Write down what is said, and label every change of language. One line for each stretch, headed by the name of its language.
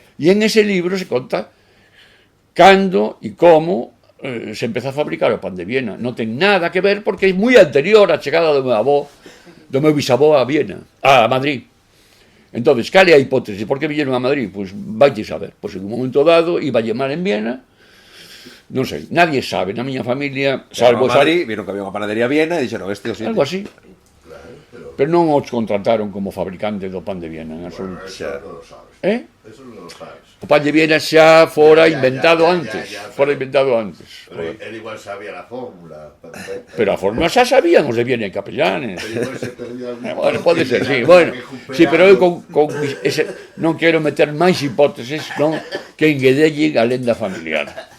Galician: E en ese libro se conta cando e como se empezou a fabricar o pan de Viena. Non ten nada que ver porque é moi anterior á chegada do meu bisavó a Viena, a Madrid. Entón, cal é a hipótese? Por que viñeron a Madrid? Pois vaite saber. Pois en un momento dado iba a llamar en Viena, non sei, nadie sabe, na miña familia, salvo a Madrid, viron que había unha panadería a Viena e dixeron este o sitio. Algo así. Pero non os contrataron como fabricante do pan de Viena, en absoluto.
Spanish: Eso non lo sabes. Eso non lo sabes.
Galician: O pan de Viena xa fora inventado antes.
Spanish: Él igual sabía la fórmula.
Galician: Pero a fórmula xa sabían os de Viena e Capellanes. Bueno, pode ser, sí. Bueno, sí, pero eu non quero meter máis hipótesis, non que enguedellen a lenda familiar.